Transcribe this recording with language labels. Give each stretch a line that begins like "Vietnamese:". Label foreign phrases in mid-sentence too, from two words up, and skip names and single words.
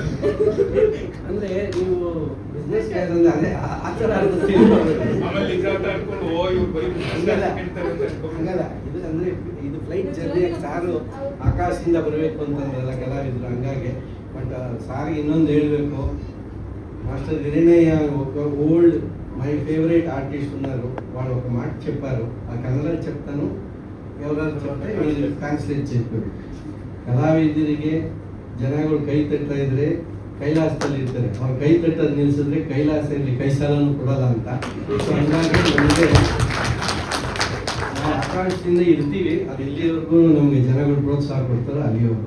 Kannada: ಅಂದ್ರೆ ನೀವು
English: business class
Kannada: ಅಂದ್ರೆ ಅದೇ ಆ ಥರ ಆಮೇಲೆ ನಿಜ ಅಂತ ಅನ್ಕೊಂಡು ಓ ಇವ್ರು ಬರೀ ಹಂಗಲ್ಲ. ಇದು ಅಂದ್ರೆ ಇದು
English: flight journey
Kannada: ಸಾರು ಆಕಾಶದಿಂದ ಬರಬೇಕು ಅಂತಂದ್ರಲ್ಲ ಕಲಾವಿದರು, ಹಂಗಾಗಿ. ಬಟ್ ಸಾರಿಗೆ ಇನ್ನೊಂದು ಹೇಳಬೇಕು,
Telugu: మాస్టర్ గిరినయ్య ఒక
English: old my favourite artist
Telugu: ఉన్నారు, వాళ్ళు ఒక మాట చెప్పారు. ఆ కన్నడ చెప్తాను, ఎవరు చెప్తే మీరు ಟ್ರಾನ್ಸ್ಲೇಟ್ చెప్పారు.
Kannada: ಕಲಾವಿದರಿಗೆ ಜನಗಳು ಕೈ ತಟ್ತಾ ಇದ್ರೆ ಕೈಲಾಸದಲ್ಲಿ ಇರ್ತಾರೆ, ಅವ್ರು ಕೈ ತಟ್ಟೋದು ನಿಲ್ಸಿದ್ರೆ ಕೈಲಾಸ ಇಲ್ಲಿ ಕೈ ಸಾಲನ್ನು ಕೊಡಲ್ಲ ಅಂತ. ಸೊ ಹಂಗಾಗಿ ನಮಗೆ ನಾವು ಆಕಾಶದಿಂದ ಇರ್ತೀವಿ, ಅದು ಎಲ್ಲಿವರೆಗೂ ನಮಗೆ ಜನಗಳು ಪ್ರೋತ್ಸಾಹ ಕೊಡ್ತಾರೋ ಅಲ್ಲಿವರೆಗೂ.